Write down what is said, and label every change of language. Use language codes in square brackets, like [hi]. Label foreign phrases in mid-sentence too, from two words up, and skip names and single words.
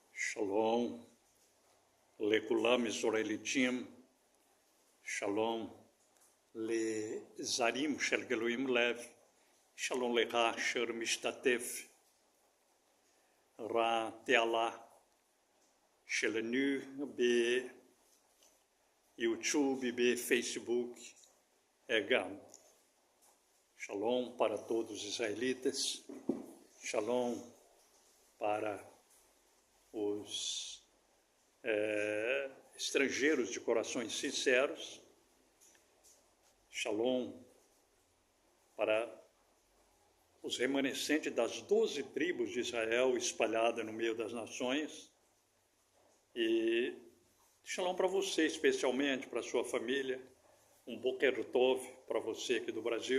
[he] שלום, לכולם ישראליטים, שלום, לזרים של גלויים לב, שלום לך אשר משתתף, תעלה שלנו ביוטיוב e בפייסבוק גם. [pt] Shalom para todos os israelitas, Shalom para os estrangeiros de corações sinceros, Shalom para os remanescentes das 12 tribos de Israel espalhadas no meio das nações, e Shalom para você especialmente, para a sua família, um [he] בוקר טוב [pt] para você aqui do Brasil.